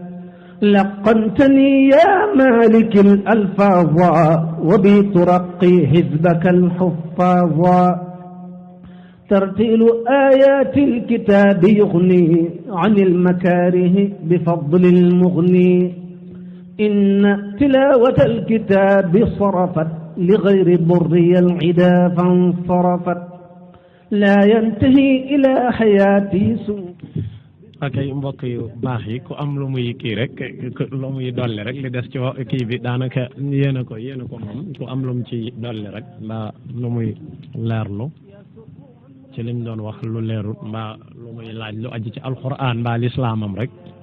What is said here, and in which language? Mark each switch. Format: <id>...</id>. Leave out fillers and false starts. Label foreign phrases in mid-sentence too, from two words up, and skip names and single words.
<ar>لقنتني يا مالك الألفاظ وبي ترقي حزبك الحفاظ ترتيل آيات الكتاب يغني عن المكاره بفضل المغني إن تلاوة الكتاب صرفت لغير ضري العدا فانصرفت لا ينتهي إلى حياتي سوء</ar> <wo>akay mbokk yu baax yi ku am lu muy kii rek lu muy dolli rek li des ci kii bi daanaka yéen a ko moom ku am lu mu ci dolli rek mbaa lu muy leerlu ci liñ doon wax lu leerul mbaa lu muy laaj lu aji ci alquran mbaa lislaamam rek</wo>